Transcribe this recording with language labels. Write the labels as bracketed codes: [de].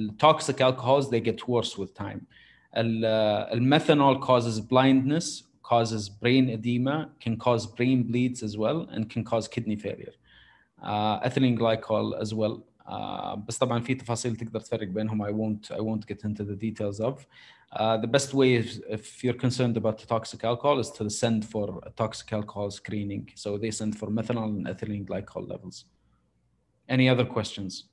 [en] Toxic alcohols they get worse with time. Methanol causes blindness, causes brain edema, can cause brain bleeds as well, and can cause kidney failure. Ethylene glycol as well. [ar] بس طبعا في تفاصيل تقدر تفرق بينهم. [en] I won't get into the details of. The best way is, if you're concerned about the toxic alcohol, is to send for a toxic alcohol screening. So they send for methanol and ethylene glycol levels. Any other questions?